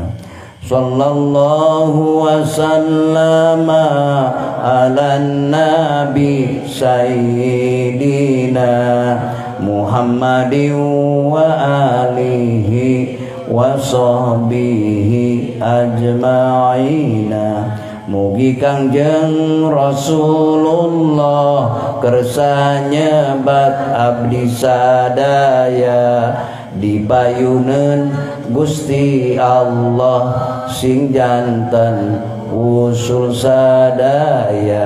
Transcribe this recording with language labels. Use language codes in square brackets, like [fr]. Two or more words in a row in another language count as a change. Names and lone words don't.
[ar] صلى الله وسلم على نبي سيدنا محمد وآله وصحبه أجمعين. [su] Mugi Kangjeng Rasulullah kersa nyebat abdi sadaya dipayuneun Gusti Allah sing janten usul sadaya.